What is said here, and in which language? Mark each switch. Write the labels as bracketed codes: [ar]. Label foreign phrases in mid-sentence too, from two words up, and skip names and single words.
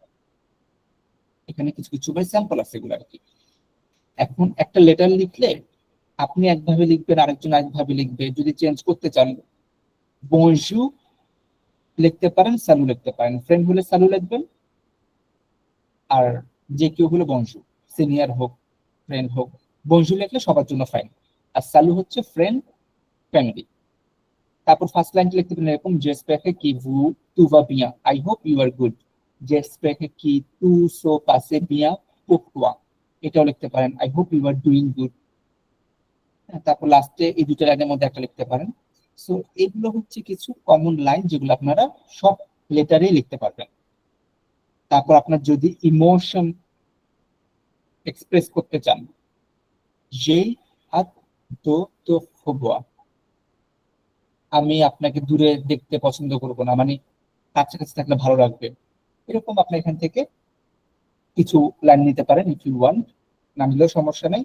[bn] এখানে কিছু কিছু ভাই স্যাম্পল আছে এগুলো আর কি। এখন একটা লেটার লিখলে আপনি একভাবে লিখবেন, আরেকজন আরেকভাবে লিখবে, যদি চেঞ্জ করতে চান বঞ্জু লিখতে পারেন, সালু লিখতে পারেন, ফ্রেন্ড হলে সালু লিখবেন, আর যে কেউ হলো বঞ্জু, সিনিয়র হোক ফ্রেন্ড হোক, বঞ্জু লিখলে সবার জন্য ফাইন। আর সালু হচ্ছে ফ্রেন্ড, ফ্যামিলি। তারপর ফার্স্ট লাইনটা লিখতে পারেন এরকম, [fr] j'espère que vous tout va bien, [en] I hope you are good, [fr] j'espère que tout se passe bien pour toi, [bn] এটাও লিখতে পারেন, [en] I hope you are doing good। [bn] তারপর লাস্টে এই দুটো লাইনের মধ্যে একটা লিখতে পারেন। সো এগুলো হচ্ছে কিছু [en] common line [bn] যেগুলো আপনারা সব লেটারে লিখতে পারবেন। তারপর আপনার যদি ইমোশন এক্সপ্রেস করতে চান, যে হাত দো তো হবো, আমি আপনাকে দূরে দেখতে পছন্দ করবো না, মানে কাছাকাছি থাকলে ভালো লাগবে, এরকম আপনি এখান থেকে কিছু লাইন নিতে পারেন [en] if you want, [bn] না নিলেও সমস্যা নেই।